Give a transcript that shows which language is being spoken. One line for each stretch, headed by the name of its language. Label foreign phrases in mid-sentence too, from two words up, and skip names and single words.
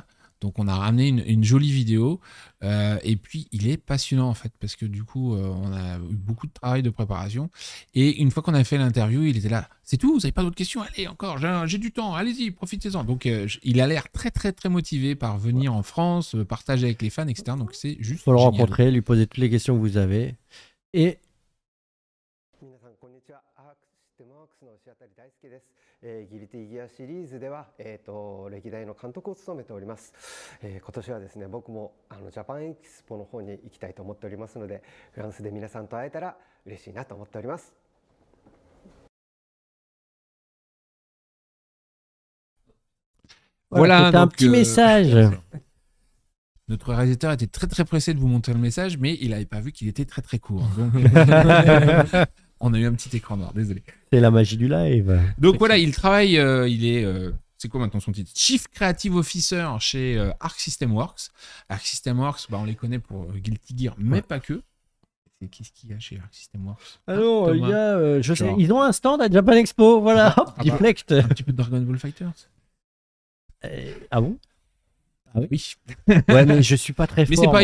French: Donc on a ramené une jolie vidéo et puis il est passionnant en fait parce que du coup on a eu beaucoup de travail de préparation et une fois qu'on a fait l'interview il était là, c'est tout, vous n'avez pas d'autres questions, allez encore, j'ai du temps, allez-y, profitez-en. Donc il a l'air très très très motivé par venir en France, partager avec les fans, etc. Donc c'est juste Faut le génial. rencontrer, lui poser toutes les questions que vous avez. Et
Japanese: 皆さんこんにちは。アークシステムワークスの石渡大輔です。ギルティギアシリーズでは、歴代の監督を務めております。今年はですね、僕もジャパンエキスポの方に行きたいと思っておりますので、フランスで皆さんと会えたら嬉しいなと思っております。
French: Voilà, c'était un donc, petit message. Notre réalisateur était très très pressé de vous montrer le message, mais il n'avait pas vu qu'il était très très court. Donc, on a eu un petit écran noir, désolé. C'est la magie du live. Donc voilà, il travaille, il est, c'est quoi maintenant son titre?
English: Chief Creative Officer
French: chez Arc System Works. Arc System Works, bah, on les connaît pour Guilty Gear, mais pas que. Et qu'est-ce qu'il y a chez Arc System Works? Alors, Thomas. il y a, je sais, Genre. ils ont un stand à Japan Expo, voilà, hop, bah. deflect. Un petit peu de Dragon Ball Fighters. Ah bon? Oui. Ouais, mais je suis pas très fort. Mais c'est pas